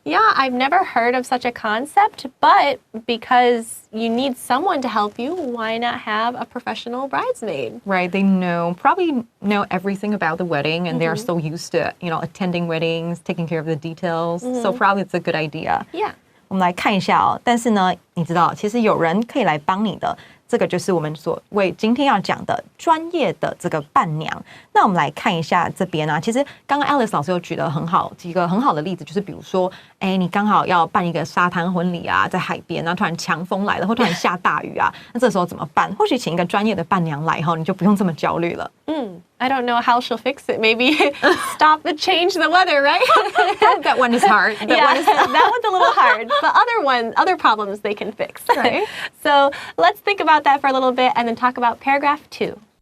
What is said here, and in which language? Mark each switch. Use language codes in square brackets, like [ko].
[en] Yeah, I've never heard of such a concept, but because you need someone to help you, why not have a professional bridesmaid? Right, they probably know everything about the wedding and they're so used to, attending weddings, taking care of the details. So probably it's a good idea. Yeah. [zh] 我们来看一下哦，但是呢，你知道，其实有人可以来帮你的。这个就是我们所谓今天要讲的专业的这个伴娘。那我们来看一下这边啊，其实刚刚 Alice 老师有举得几个很好的例子，就是比如说，你刚好要办一个沙滩婚礼啊，在海边，然后突然强风来了，或突然下大雨啊，那这时候怎么办？或许请一个专业的伴娘来后，你就不用这么焦虑了。 [en] I don't know how she'll fix it. Maybe stop and change the weather, right? That one is hard. That one's a little hard. But other problems they can fix. Right. So let's think about that for a little bit and then talk about paragraph 2.